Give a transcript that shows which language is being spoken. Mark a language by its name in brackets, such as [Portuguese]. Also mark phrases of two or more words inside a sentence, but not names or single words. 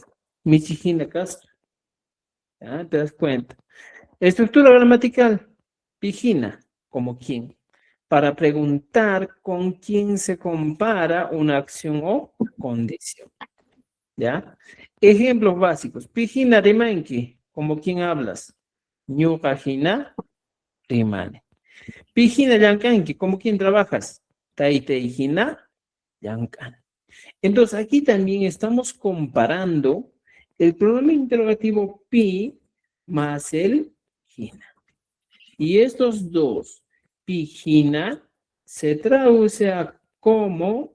[Spanish] Michijina casa. ¿Ya? ¿Te das cuenta? Estructura gramatical. Pijina, como quién. Para preguntar con quién se compara una acción o condición. ¿Ya? Ejemplos básicos. [Quechua] Pijina rimanki, [Spanish] como quién hablas. [Quechua] Ñuqajina rimane. Pijina llankanki, [Spanish] como quién trabajas. [Quechua] Taiteijina llankan. [Spanish] Entonces aquí también estamos comparando el pronombre interrogativo pi más el jina. Y estos dos, pijina, se traduce a como,